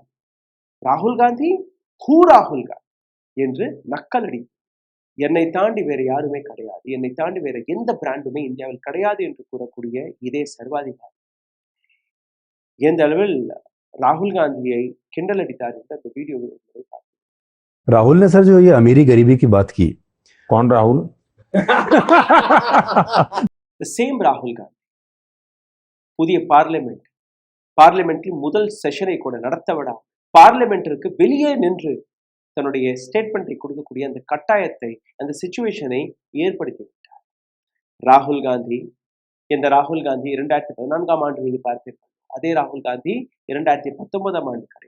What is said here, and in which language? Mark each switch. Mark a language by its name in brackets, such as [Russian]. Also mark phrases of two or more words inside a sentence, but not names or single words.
[Tamil] ராகுல் காந்தி ராகுல் காந்தி என்று நக்கலடி. என்னை தாண்டி வேற யாருமே கிடையாது, என்னை தாண்டி வேற எந்த பிராண்டுமே இந்தியாவில் கிடையாது என்று கூறக்கூடிய இதே சர்வாதிகாரி எந்த அளவில் ராகுல் காந்தியை கிண்டல் அடித்தார் என்று அந்த வீடியோவை பார்த்தேன். [Hindi] राहुल ने सर जो ये अमीरी गरीबी की बात की, कौन राहुल? [English] The same [Tamil] ராகுல் காந்தி புதிய பார்லிமெண்டில் முதல் செஷனை கூட நடத்த விட பார்லிமெண்டிற்கு வெளியே நின்று தன்னுடைய ஸ்டேட்மெண்ட்டை கொடுக்கக்கூடிய அந்த கட்டாயத்தை, அந்த சிச்சுவேஷனை ஏற்படுத்தி விட்டார் ராகுல் காந்தி. இந்த ராகுல் காந்தி 2014ஆம் ஆண்டு நீங்க பார்ப்பீர்கள், அதே ராகுல் காந்தி 2019ஆம் ஆண்டு கிடையாது.